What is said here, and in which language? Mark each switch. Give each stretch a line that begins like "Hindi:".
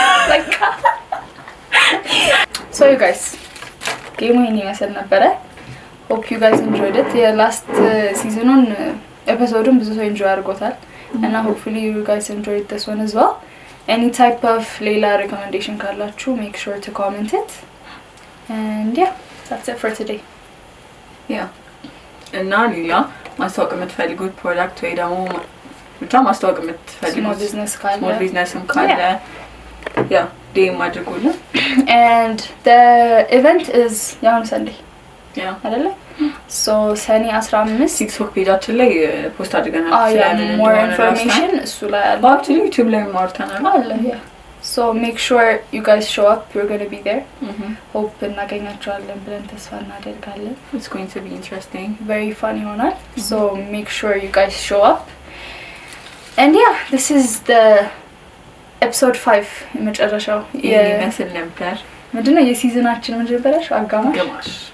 English: በቃ so you guys game ይሄን ይመስል ነበረ hope you guys enjoyed it the last season on episode
Amharic: ብዙ ሰው
English: enjoy አድርጎታል እና hopefully you guys enjoyed this one as well any type of ሌላ recommendation ካላችሁ make sure to comment it and yeah that's it for today
Amharic: yeah እና ሌላ ማስታወቅ የምትፈልጉት ፕሮዳክት ወይ ደግሞ ብቻ ማስታወቅ የምትፈልጉት small businessም ካለ yeah ዴም አድርጉልን
English: and the event is ያው Sunday yeah
Amharic: አይደለ so ሰኔ 15 TikTok ፔጃችን ላይ ፖስት አድርገናል ስለምን more information እሱ ላይ አለ actually YouTube ላይ ማርተናል
English: አለ yeah so make sure you guys show up we're going to be there hope
Amharic: እናገኛችኋለን ብለን ተስፋ እናደርጋለን
English: it's going to be interesting very fun ይሆናል so make sure you guys show up and yeah this is the episode 5
Amharic: የመጨረሻው የመስል ነበር ምንድነው የሲዝናችን መጀመሪያሽ አጋማሽ